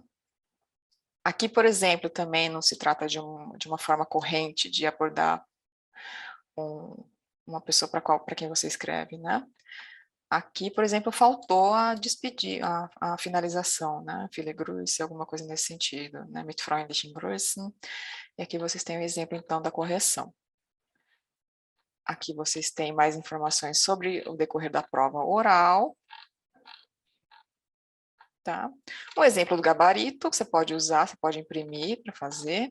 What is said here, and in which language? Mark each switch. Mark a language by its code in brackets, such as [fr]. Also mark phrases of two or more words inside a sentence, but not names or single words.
[pt] Aqui, por exemplo, também não se trata de uma forma corrente de abordar uma pessoa para quem você escreve, né? Aqui, por exemplo, faltou a despedir, a finalização, né? [de] Viele Grüße, [pt] alguma coisa nesse sentido, né? [de] Mit freundlichen Grüßen. [pt] E aqui vocês têm o exemplo, então, da correção. Aqui vocês têm mais informações sobre o decorrer da prova oral. Tá? Um exemplo do gabarito que você pode usar, você pode imprimir para fazer.